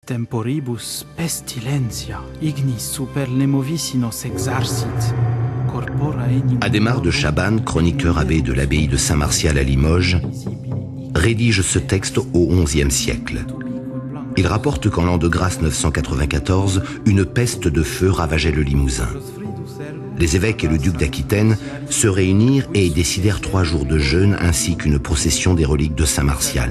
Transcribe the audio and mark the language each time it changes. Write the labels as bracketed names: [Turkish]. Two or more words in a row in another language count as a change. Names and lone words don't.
[Latin] temporibus pestilentia ignis super lemovisinos exarcit. [French] Adhémar de Chabannes, chroniqueur abbé de l'abbaye de Saint-Martial à Limoges, rédige ce texte au XIe siècle. Il rapporte qu'en l'an de grâce 994, une peste de feu ravageait le Limousin. Les évêques et le duc d'Aquitaine se réunirent et décidèrent 3 jours de jeûne ainsi qu'une procession des reliques de Saint-Martial.